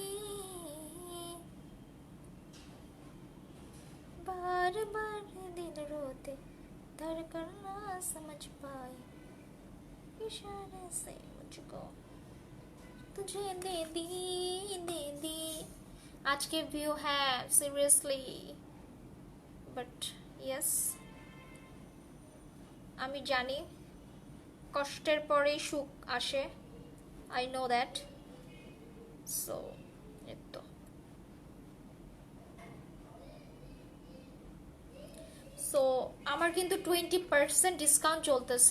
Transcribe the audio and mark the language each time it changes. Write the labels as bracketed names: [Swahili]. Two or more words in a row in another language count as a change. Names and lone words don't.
[Hindi] बार बार दिल रोते धड़कन ना समझ पाए, इशारे से मुझको तुझे दे दी, दे दी। आज के व्यू है [English] seriously, but yes, [Bangla] আমি জানি কষ্টের পরেই সুখ আসে, [English] I know that. [Bangla] সো এতো সো আমার কিন্তু 20% ডিসকাউন্ট চলতেছে।